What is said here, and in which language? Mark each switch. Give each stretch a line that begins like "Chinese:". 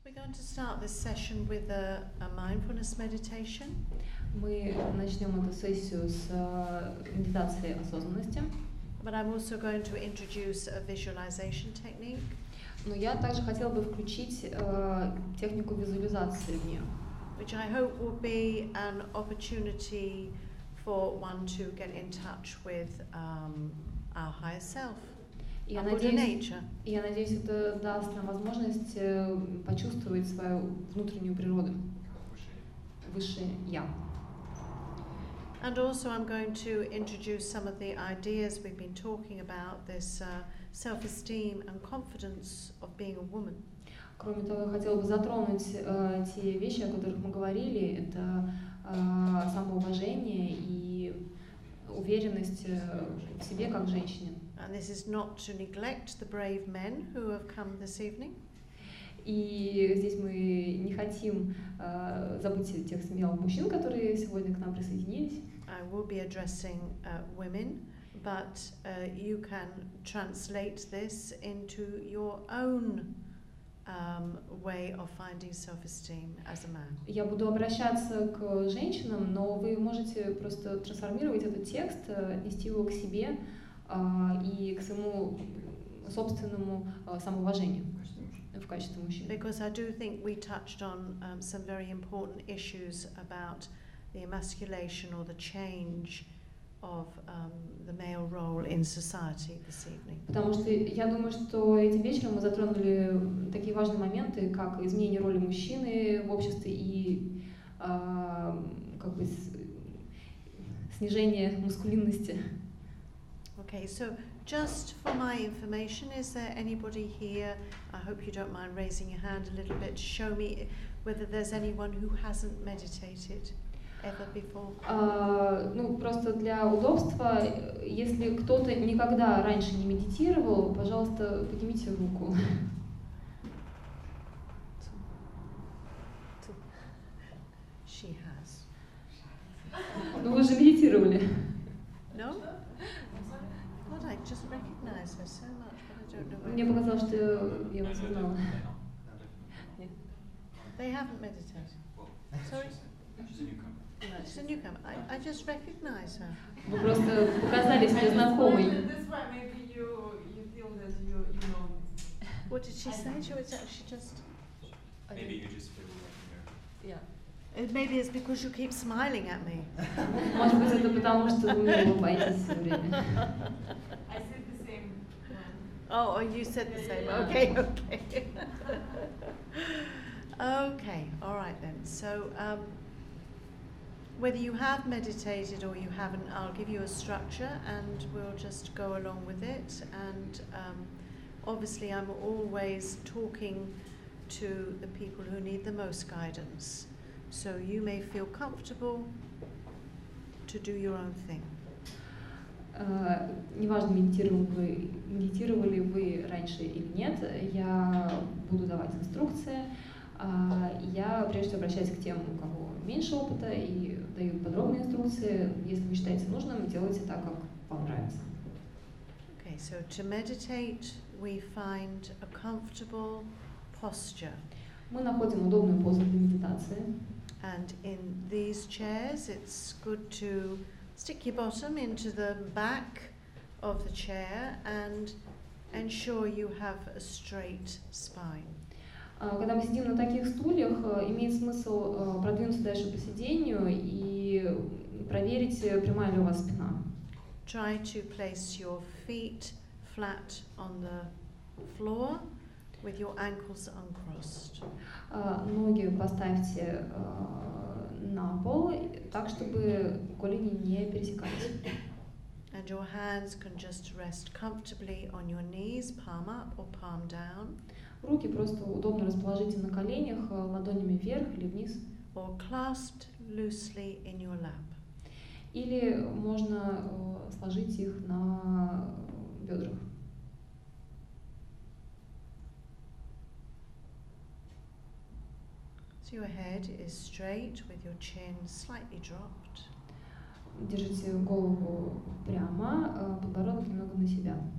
English: going to start this session with a mindfulness meditation.
Russian: Мы начнем эту сессию с медитации осознанности.
English: But I'm also going to introduce a visualization technique.
Russian: Но я также хотела бы включить технику визуализации в нее.
English: Which I hope will be an opportunity for one to get in touch with our higher self,
Russian: Я
English: our Buddha nature.
Russian: надеюсь, это даст нам возможность почувствовать свою внутреннюю природу, высшее Я.
English: And also I'm going to introduce some of the ideas we've been talking about, this self-esteem and confidence of being a woman.
Russian: Кроме того, я хотела бы затронуть те вещи, о которых мы говорили, это самоуважение и уверенность в себе как женщине.
English: And this is not to neglect the brave men who have come this evening.
Russian: И здесь мы не хотим забыть тех смелых мужчин, которые сегодня к нам присоединились.
English: I will be addressing women, but you can translate this into your own way of finding self-esteem as a man.
Russian: Я буду обращаться к женщинам, но вы можете просто трансформировать этот текст, отнести его к себе и к своему собственному самоуважению в качестве мужчины.
English: Because I do think we touched on some very important issues about the emasculation or the change of the male role in society this evening.
Russian: Потому что я думаю, что этим вечером мы затронули такие важные моменты, как изменение роли мужчины в обществе и как бы снижение маскулинности.
English: Okay, so just for my information, is there anybody here, I hope you don't mind raising your hand a little bit to show me whether there's anyone who hasn't meditated ever before?
Russian: Ну, просто для удобства, если кто-то никогда раньше не медитировал, пожалуйста, поднимите руку.
English: She has.
Russian: Ну, вы же медитировали.
English: No? God, I just recognize her so much, but I don't know where.
Russian: Мне показалось, что я вас узнала.
English: They haven't meditated. Sorry? She's a newcomer. No, she's a newcomer. I just recognize her.
Russian: Вы просто показались мне знакомой.
English: That's why maybe you feel that you know. What did she say? She just. Maybe you just feel like Yeah. Maybe it's because you keep smiling at me.
Russian: Может быть, это потому, что вы мне улыбаетесь все время.
English: I said the same. Oh, you said the same. Okay, okay. Okay, all right then. So, whether you have meditated or you haven't, I'll give you a structure and we'll just go along with it. And obviously, I'm always talking to the people who need the most guidance. So you may feel comfortable to do your own thing.
Russian: Неважно, медитировали вы раньше или нет, я буду давать инструкции. Я прежде всего обращаюсь к тем, у кого меньше опыта, и даю подробные инструкции. Если вы считаете нужным, делайте так, как вам нравится.
English: Okay, so to meditate, we find a comfortable posture.
Russian: Мы находим удобную позу для медитации.
English: And in these chairs, it's good to stick your bottom into the back of the chair and ensure you have a straight spine.
Russian: Когда мы сидим на таких стульях, имеет смысл продвинуться дальше по сидению и проверить, прямая ли у вас спина.
English: Try to place your feet flat on the floor with your ankles uncrossed.
Russian: Ноги поставьте на пол так, чтобы голени не пересекались.
English: And your hands can just rest comfortably on your knees, palm up or palm down.
Russian: Руки просто удобно расположите на коленях, ладонями вверх или вниз.
English: Or clasped loosely in your lap.
Russian: Или можно сложить их на бедрах.
English: So your head is straight with your chin slightly dropped.
Russian: Держите голову прямо, подбородок немного на себя.